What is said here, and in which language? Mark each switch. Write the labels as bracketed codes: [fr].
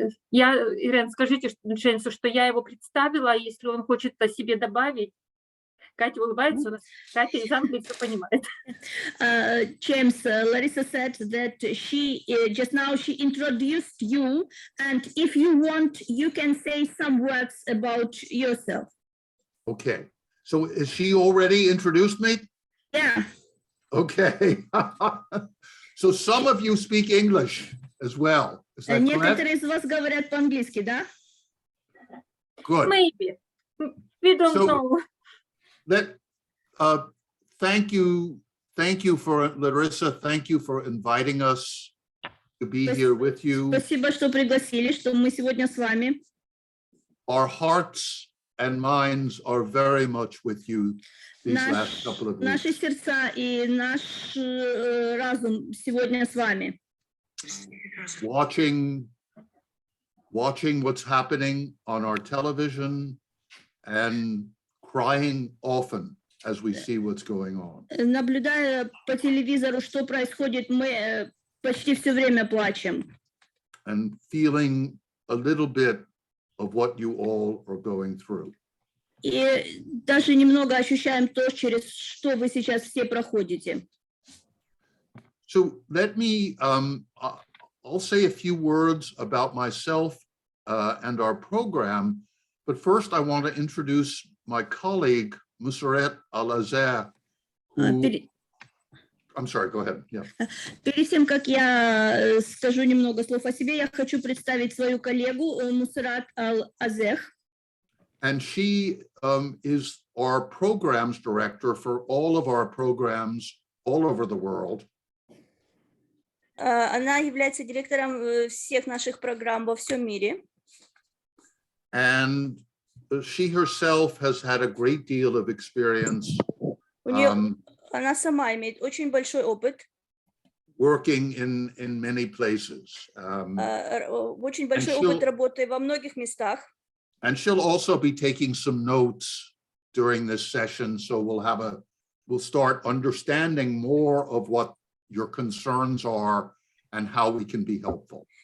[ru] Ирен, скажите Джеймсу, что я его представила, если он хочет о себе добавить. Катя улыбается, у нас Катя из Англии все понимает. [en] James, Larissa said that she just now she introduced you, and if you want, you can say some words about yourself. Okay, so is she already introduced me? Yeah. Okay. So some of you speak English as well. Is that correct? [ru] Некоторые из вас говорят по-английски, да? [en] Good. Maybe. We don't know. Thank you for Larissa. Thank you for inviting us to be here with you. [ru] Спасибо, что пригласили, что мы сегодня с вами. [en] Our hearts and minds are very much with you these last couple of weeks. [ru] Наши сердца и наш разум сегодня с вами. [en] Watching what's happening on our television and crying often as we see what's going on. [ru] Наблюдая по телевизору, что происходит, мы почти все время плачем. [en] And feeling a little bit of what you all are going through. [ru] И даже немного ощущаем то, через что вы сейчас все проходите. [en] So let me, I'll say a few words about myself and our program, but first I want to introduce my colleague, Musarrat Al-Azhar, who... I'm sorry, go ahead. Yeah. [ru] Перед тем, как я скажу немного слов о себе, я хочу представить свою коллегу Мусарат Ал-Азех. [en] And she is our programs director for all of our programs all over the world. [ru] Она является директором всех наших программ во всем мире. [en] And she herself has had a great deal of experience [ru] Она сама имеет очень большой опыт. [en] Working in many places. [ru] Очень большой опыт работы во многих местах. [en] And she'll also be taking some notes during this session, so we'll start understanding more of what your concerns are and how we can be helpful.